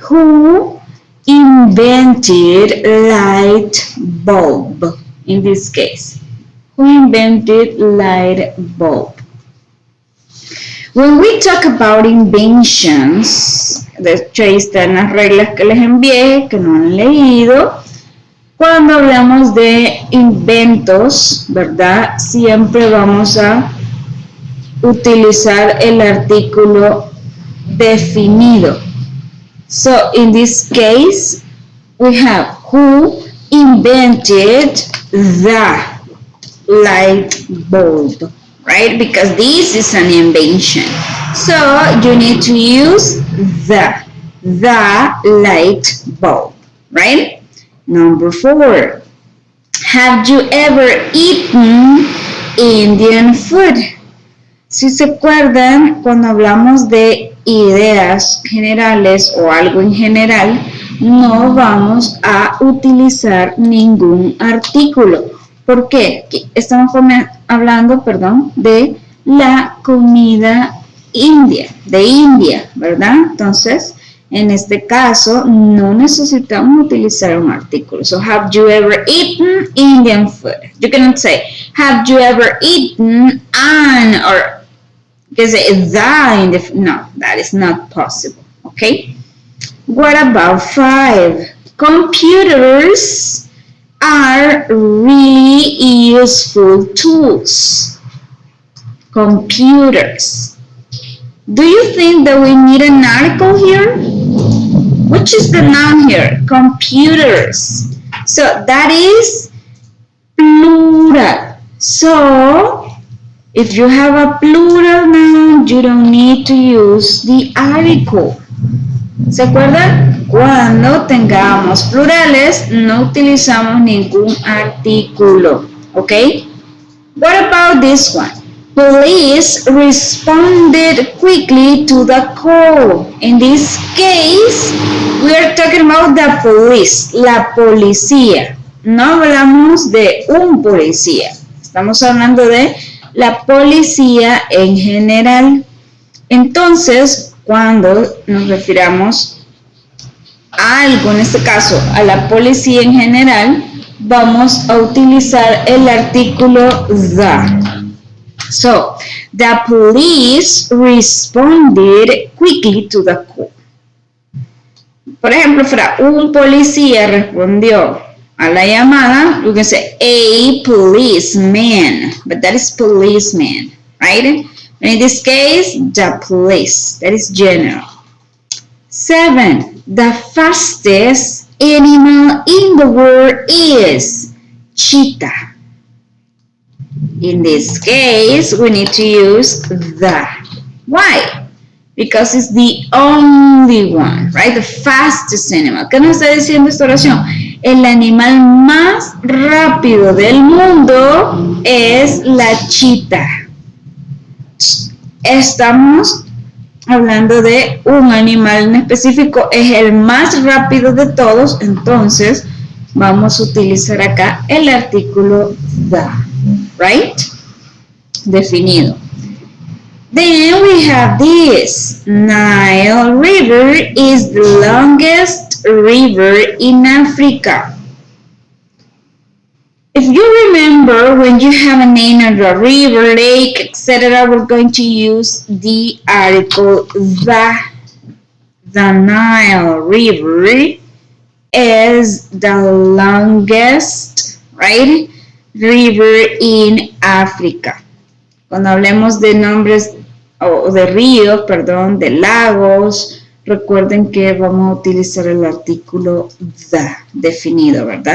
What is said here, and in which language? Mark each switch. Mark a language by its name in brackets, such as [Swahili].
[English] Who invented light bulb? In this case. Who invented light bulb? When we talk about inventions, [Spanish] de hecho ahí están las reglas que les envié, que no han leído. Cuando hablamos de inventos, ¿verdad? Siempre vamos a utilizar el artículo definido. [English] So, in this case, we have who invented the light bulb, right? Because this is an invention. So, you need to use the light bulb, right? Number 4, have you ever eaten Indian food? [Spanish] Si se acuerdan, cuando hablamos de ideas generales o algo en general, no vamos a utilizar ningún artículo. ¿Por qué? Estamos hablando, de la comida india, de India, ¿verdad? Entonces, en este caso, no necesitamos utilizar un artículo. [English] So, have you ever eaten Indian food? You cannot say, have you ever eaten an, or you can say the in the, no, that is not possible, okay? What about 5? Computers are really useful tools. Computers. Do you think that we need an article here? Which is the noun here? Computers. So that is plural. So if you have a plural noun, you don't need to use the article. [Spanish] ¿Se acuerdan? Cuando tengamos plurales, no utilizamos ningún artículo. [English] ¿Ok? What about this one? Police responded quickly to the call. In this case, we are talking about the police, la policía. [Spanish] No hablamos de un policía. Estamos hablando de la policía en general. Entonces, cuando nos refiramos a algo, en este caso, a la policía en general, vamos a utilizar el artículo the. [English] So, the police responded quickly to the call. [Spanish] Por ejemplo, un policía respondió a la llamada, [English] you can say a policeman, but that is policeman, right? And in this case, the police, that is general. 7, the fastest animal in the world is cheetah. In this case, we need to use the. Why? Because it's the only one, right? The fastest animal. [Spanish] ¿Qué nos está diciendo esta oración? El animal más rápido del mundo es la chita. Estamos hablando de un animal en específico, es el más rápido de todos, entonces vamos a utilizar acá el artículo the. [English] Right? Definido. Then we have this. Nile River is the longest river in Africa. If you remember, when you have a name of a river, lake, etc., we're going to use the article the. The Nile River is the longest, right? river in Africa. [Spanish] Cuando hablemos de nombres o de ríos, perdón, de lagos, recuerden que vamos a utilizar el artículo the definido, ¿verdad?